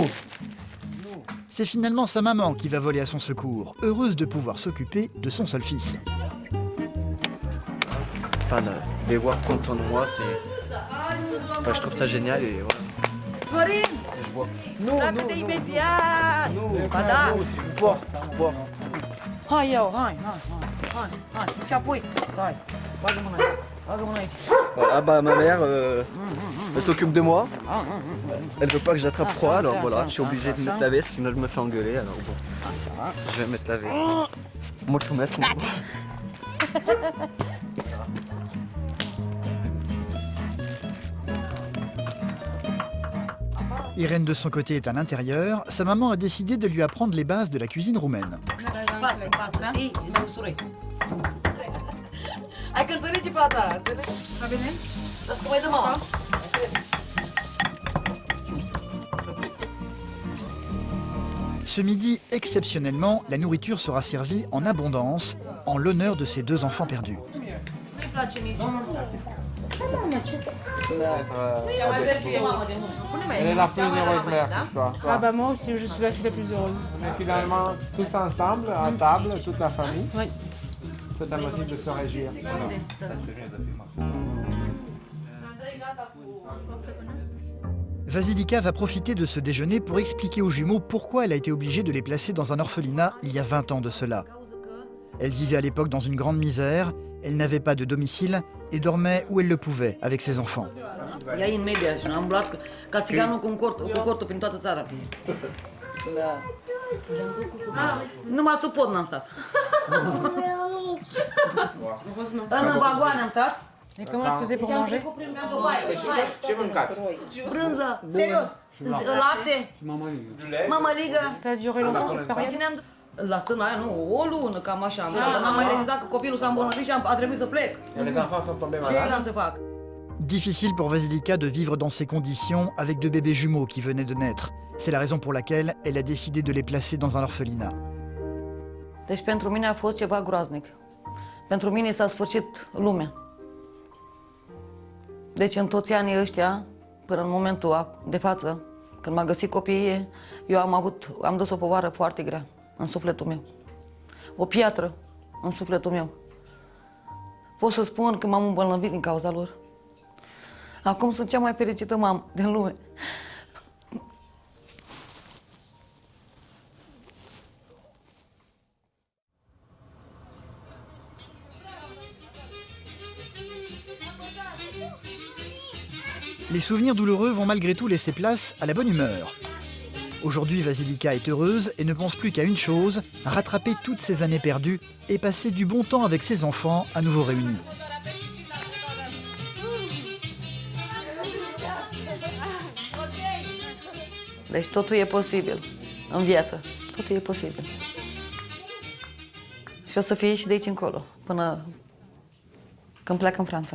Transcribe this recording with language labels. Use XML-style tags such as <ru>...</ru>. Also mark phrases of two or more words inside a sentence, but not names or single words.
<fr>C'est finalement sa maman qui va voler à son secours, heureuse de pouvoir s'occuper de son seul fils. Enfin, les voir prendre soin de moi, c'est... Enfin, je trouve ça génial et voilà. Je vois. Non, non, non. Non, sport, sport.</fr> <ro>Hai, și apoi, hai, bagă mâna aici.</ro> <fr>Ah bah ma mère, elle s'occupe de moi. Elle veut pas que j'attrape froid, alors voilà, je suis obligé de mettre la veste, sinon je me fais engueuler, alors bon. Je vais mettre la veste. Mulțumesc. Irène de son côté est à l'intérieur, sa maman a décidé de lui apprendre les bases de la cuisine roumaine.</fr> <ro>Pasta, știi? Ne usturoi. Ai călțărit și fata, înțelegi? Va bine? Las că mai dă mama.</ro> <fr>Ce midi, exceptionnellement, la nourriture sera servie en abondance, en l'honneur de ces 2 enfants perdus.</fr> <ro>Nu-i place mici.</ro> <fr>Elle est la plus heureuse mère pour ça. Ah bah moi aussi, je suis la fille la plus heureuse. On est finalement tous ensemble, à table, toute la famille. Oui. C'est un motif de se réjouir. Vasilika va profiter de ce déjeuner pour expliquer aux jumeaux pourquoi elle a été obligée de les placer dans un orphelinat il y a 20 ans de cela. Elle vivait à l'époque dans une grande misère, elle n'avait pas de domicile et dormait où elle le pouvait avec ses enfants.</fr> <ro>Ea e în media și am umblat ca țiganul cu cortul prin toată țara. Numai sub pod n-am stat. În vagoane am stat.</ro> <fr>Et comment elle faisait pour manger?</fr> <ro>Ce mâncați? Brânză, serios, lapte, mămăligă.</ro> <fr>Ça a duré longtemps cette période?</fr> <ro>La stâna aia, nu, o lună, cam așa am stat, dar n-am mai rezistat că copilul s-a îmbolnăvit și a trebuit să plec.</ro> <fr>Les enfants sont tombés</fr> <ro>Ce</ro> <fr>malades.</fr> <ro>era să fac?</ro> <fr>Difficile pour Vasilika de vivre dans ces conditions avec 2 bébés jumeaux qui venaient de naître. C'est la raison pour laquelle elle a décidé de les placer dans un orphelinat.</fr> <ro>Deci pentru mine a fost ceva groaznic. Pentru mine s-a sfârșit lumea. Deci în toți anii ăștia, până în momentul de față, când m-a găsit copiii, eu am dus o povară foarte grea în sufletul meu. O piatră în sufletul meu. Pot să spun că m-am îmbolnăvit din cauza lor. Acum sunt cea mai fericită mamă din lume.</ro> <fr>Les souvenirs douloureux vont malgré tout laisser place à la bonne humeur. Aujourd'hui, Vasilika est heureuse et ne pense plus qu'à une chose, rattraper toutes ces années perdues et passer du bon temps avec ses enfants à nouveau réunis.</fr> <ro>Deci totul e posibil în viață. Totul e posibil. Și o să fie și de aici încolo, până când plec în Franța.</ro>